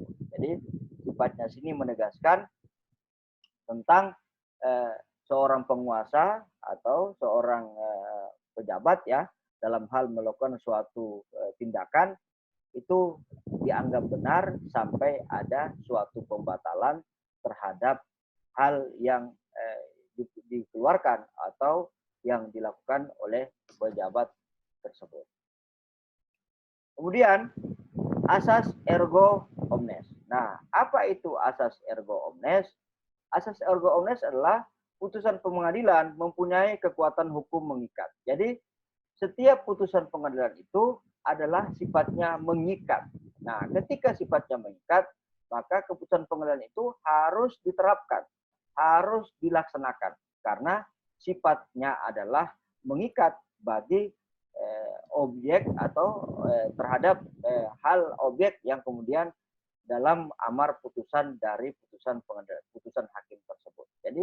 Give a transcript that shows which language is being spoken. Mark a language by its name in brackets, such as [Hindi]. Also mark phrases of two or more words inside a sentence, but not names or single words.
[Indonesian] Jadi sifatnya sini menegaskan tentang seorang penguasa atau seorang pejabat ya dalam hal melakukan suatu tindakan itu dianggap benar sampai ada suatu pembatalan terhadap hal yang dikeluarkan atau yang dilakukan oleh pejabat tersebut. Kemudian asas [Latin] ergo omnes. [Indonesian] Nah, apa itu asas [Latin] ergo omnes? [Indonesian] Asas [Latin] ergo omnes [Indonesian] adalah putusan pengadilan mempunyai kekuatan hukum mengikat. Jadi setiap putusan pengadilan itu adalah sifatnya mengikat. Nah, ketika sifatnya mengikat, maka keputusan pengadilan itu harus diterapkan, harus dilaksanakan karena sifatnya adalah mengikat bagi objek atau terhadap hal objek yang kemudian dalam amar putusan dari putusan hakim tersebut.